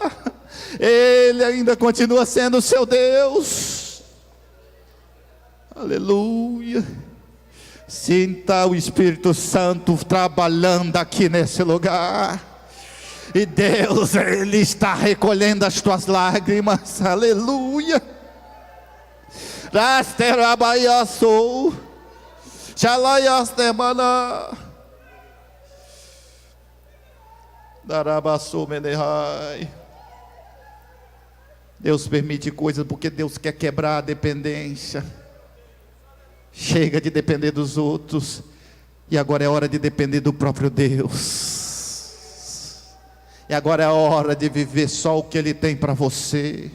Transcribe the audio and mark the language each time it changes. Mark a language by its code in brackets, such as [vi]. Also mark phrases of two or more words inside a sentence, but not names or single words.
[pt] Ele ainda continua sendo o seu Deus. Aleluia. Sinta o Espírito Santo trabalhando aqui nesse lugar. E Deus, Ele está recolhendo as tuas lágrimas. Aleluia. Rasterabaiaçou. Xalaiastemana. Darabaçou menehai. Deus permite coisas porque Deus quer quebrar a dependência. Chega de depender dos outros, e agora é hora de depender do próprio Deus. E agora é a hora de viver só o que Ele tem para você.